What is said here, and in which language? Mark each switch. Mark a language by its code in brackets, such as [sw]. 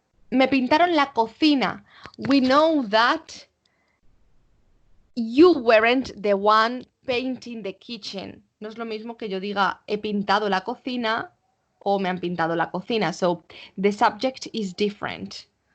[es] Me pintaron la cocina. [en] We know that you weren't the one painting the kitchen. [es] No es lo mismo que yo diga he pintado la cocina o me han pintado la cocina. [en] So the subject is different.